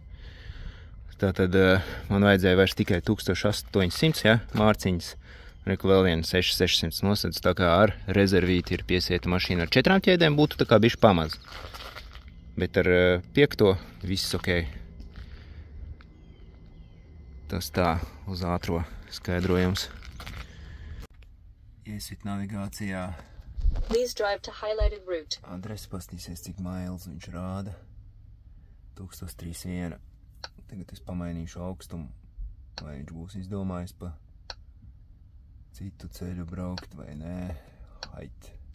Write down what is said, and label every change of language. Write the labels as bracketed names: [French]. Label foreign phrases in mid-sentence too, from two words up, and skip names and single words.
[Latvian] Tātad man vajadzēja vairs tikai 1800, ja, mārciņas, reku vēl vienu 6,600 nosedz, tā kā ar rezervīti ir piesieta mašīna. Ar 4 ķēdēm būtu tā kā bišķi pamaz. Bet ar 5 viss ok. Tas tā uz ātro skaidrojums. Iesit navigācijā. [English] Please drive to highlighted route. [Latvian] Adresi pastīsies, cik mails viņš rāda. 1031. Tagad es pamainīšu augstumu, vai viņš būs izdomājis pa citu ceļu braukt vai nē. Hait.